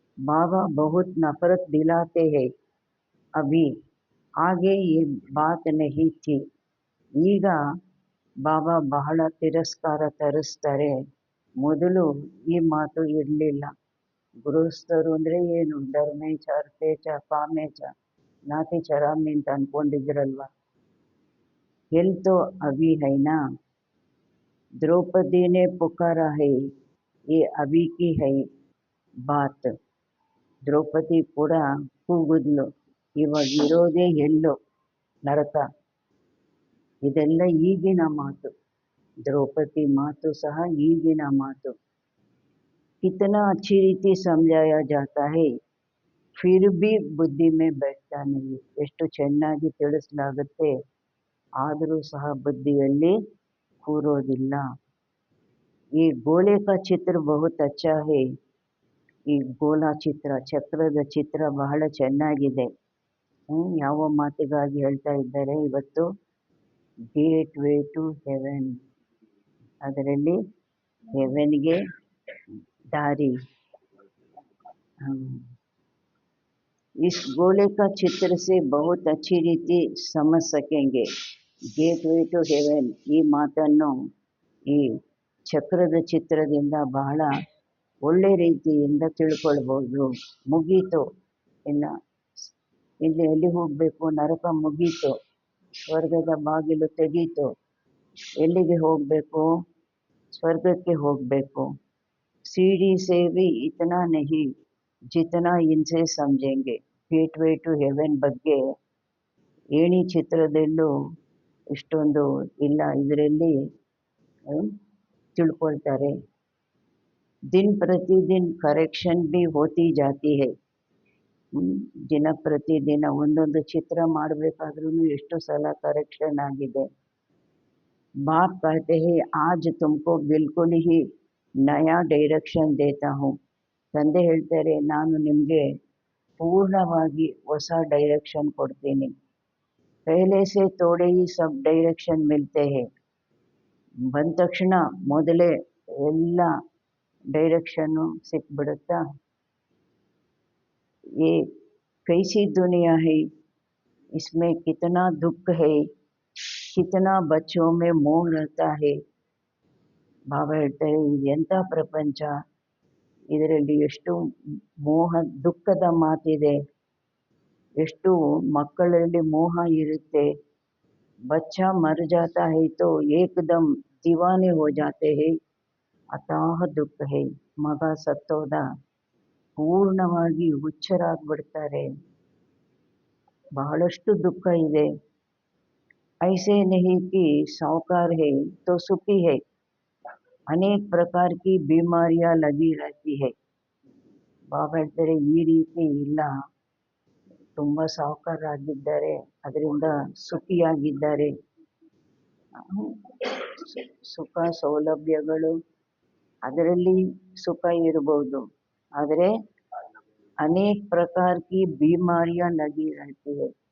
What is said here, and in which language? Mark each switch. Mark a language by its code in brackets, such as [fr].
[hi] ಬಾಬಾ ಬಹುತ್ ನಫರತ್ ದಿಲಾತೆ high Abhi, ಆಗೆ ಈ ಬಾತ್ ನಹಿ ಥಿ. [kn] ಈಗ ಬಾಬಾ ಬಹಳ ತಿರಸ್ಕಾರ ತರಿಸ್ತಾರೆ, ಮೊದಲು ಈ ಮಾತು ಇರಲಿಲ್ಲ. ಗೃಹಸ್ಥರು ಅಂದರೆ ಏನು, [sa] ಧರ್ಮೇಚ ಅರ್ಥೇಚ ಕಾಮೇಚ ನಾತಿ ಚರಾಮಿ [kn] ಅಂತ ಅಂದ್ಕೊಂಡಿದ್ರಲ್ವ. [hi] ಎಲ್ತೋ ಅಭಿ ಹೈನಾ, द्रौपदी ने पुकारा है, ये अभी की है बात. [kn] ದ್ರೌಪದಿ ಕೂಡ ಕೂಗಿದ್ಲು, ಇವಾಗ ಇರೋದೇ ಎಲ್ಲೋ ನರಕ. ಇದೆಲ್ಲ ಈಗಿನ ಮಾತು, ದ್ರೌಪದಿ ಮಾತು ಸಹ ಈಗಿನ ಮಾತು. [hi] कितना अच्छी रीति समझाया जाता है फिर भी बुद्धि में बैठता नहीं. [kn] ಎಷ್ಟು ಚೆನ್ನಾಗಿ ತಿಳಿಸಲಾಗುತ್ತೆ, ಆದರೂ ಸಹ ಬುದ್ಧಿಯಲ್ಲಿ ಕೂರೋದಿಲ್ಲ. [hi] ಈ ಗೋಲೆ का ಚಿತ್ರ बहुत अच्छा है. [kn] ಈ ಗೋಲ ಚಿತ್ರ, ಚಕ್ರದ ಚಿತ್ರ ಬಹಳ ಚೆನ್ನಾಗಿದೆ. ಯಾವ ಮಾತಿಗಾಗಿ ಹೇಳ್ತಾ ಇದ್ದಾರೆ ಇವತ್ತು? [en] gateway to heaven, [kn] ಅದರಲ್ಲಿ ಹೆವೆನ್ಗೆ ದಾರಿ. [hi] इस गोले का चित्र से बहुत अच्छी रीति समझ सकेंगे. [en] gateway to heaven [kn] ಈ ಮಾತನ್ನು ಈ ಚಕ್ರದ ಚಿತ್ರದಿಂದ ಬಹಳ ಒಳ್ಳೆ ರೀತಿಯಿಂದ ತಿಳ್ಕೊಳ್ಬೋದು. ಮುಗೀತು, ಇನ್ನು ಎಲ್ಲಿ ಹೋಗಬೇಕು? ನರಕ ಮುಗೀತು, ಸ್ವರ್ಗದ ಬಾಗಿಲು ತೆಗೀತು. ಎಲ್ಲಿಗೆ ಹೋಗಬೇಕು? ಸ್ವರ್ಗಕ್ಕೆ ಹೋಗಬೇಕು. [hi] सीढ़ी से भी इतना नहीं जितना इनसे समझेंगे. [en] gateway to heaven [kn] ಬಗ್ಗೆ ಏಣಿ ಚಿತ್ರದಲ್ಲೂ ಇಷ್ಟೊಂದು ಇಲ್ಲ, ಇದರಲ್ಲಿ ತಿಳ್ಕೊಳ್ತಾರೆ. [hi] दिन प्रतिदिन करेक्शन भी होती जाती है. [kn] ದಿನ ಪ್ರತಿದಿನ ಒಂದೊಂದು ಚಿತ್ರ ಮಾಡಬೇಕಾದ್ರೂ ಎಷ್ಟು ಸಲ ಕರೆಕ್ಷನ್ ಆಗಿದೆ. [hi] बाप कहते हैं आज तुमको बिल्कुल ही नया डायरेक्शन देता हूँ. [kn] ತಂದೆ ಹೇಳ್ತಾರೆ ನಾನು ನಿಮಗೆ ಪೂರ್ಣವಾಗಿ ಹೊಸ ಡೈರೆಕ್ಷನ್ ಕೊಡ್ತೀನಿ. [hi] पहले से थोड़े ही सब डायरेक्शन मिलते हैं. [kn] ಬಂದ ತಕ್ಷಣ ಮೊದಲೇ ಎಲ್ಲ ಡೈರೆಕ್ಷನ್ನು ಸಿಕ್ಬಿಡುತ್ತಾ. [hi] ये कैसी दुनिया है, इसमें कितना दुख है, कितना बच्चों में मोह रहता है. [kn] ಬಾಬಾ ಹೇಳ್ತಾರೆ ಎಂಥ ಪ್ರಪಂಚ, ಇದರಲ್ಲಿ ಎಷ್ಟು ಮೋಹ ದುಃಖದ ಮಾತಿದೆ, ಎಷ್ಟು ಮಕ್ಕಳಲ್ಲಿ ಮೋಹ ಇರುತ್ತೆ. [hi] बच्चा मर जाता है तो एकदम दीवाने हो जाते हैं. ಅತಾಹ ದುಃಖ है. [kn] ಮಗ ಸತ್ತೋದ ಪೂರ್ಣವಾಗಿ ಹುಚ್ಚರಾಗ್ಬಿಡ್ತಾರೆ. ಬಹಳಷ್ಟು ದುಃಖ ಇದೆ. [hi] ऐसे नहीं कि साहूकार है तो सुखी है. अनेक प्रकार की बीमारियां लगी रहती है. [kn] ಬಾಬಾ ಹೇಳ್ತಾರೆ ಈ ರೀತಿ ಇಲ್ಲ, ತುಂಬ ಸಾಹುಕಾರರಾಗಿದ್ದಾರೆ, ಅದರಿಂದ ಸುಖಿಯಾಗಿದ್ದಾರೆ. ಸುಖ ಸೌಲಭ್ಯಗಳು ಅದರಲ್ಲಿ ಸುಖ ಇರಬಹುದು, ಆದರೆ ಅನೇಕ ಪ್ರಕಾರ [hi] ಕಿ बीमारियां लगी रहती है.